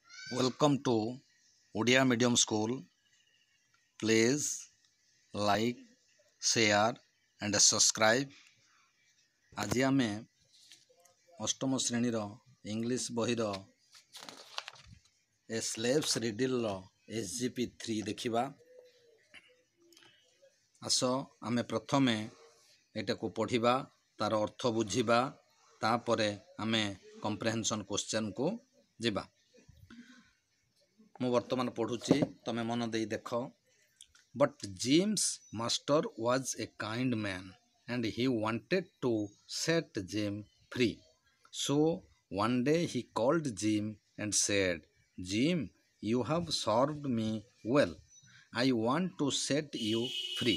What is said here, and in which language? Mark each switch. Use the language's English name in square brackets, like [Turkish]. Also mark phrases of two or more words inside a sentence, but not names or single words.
[English] Welcome to Odia Medium School. Please like, share and subscribe. [Odia] ଆଜି ଆମେ ଅଷ୍ଟମ ଶ୍ରେଣୀ ଇଂଲିଶ ବହି ଏ ସ୍ଲେଭସ ରିଡଲ SGP 3 ଦେଖିବା। ଆସ ଆମେ ପ୍ରଥମେ ଏଟା କୁ ପଢ଼ିବା, ତାର ଅର୍ଥ ବୁଝିବା, ତାପରେ ଆମେ [English] comprehension question [Odia] କୁ ଯିବା। ମୁ ବର୍ତ୍ତମାନ ପଢ଼ୁଛି, ତମେ ମନ ଦେଇ ଦେଖ। [English] But Jim's master was a kind man and he wanted to set Jim free. So one day he called Jim and said, "Jim, you have served me well. I want to set you free.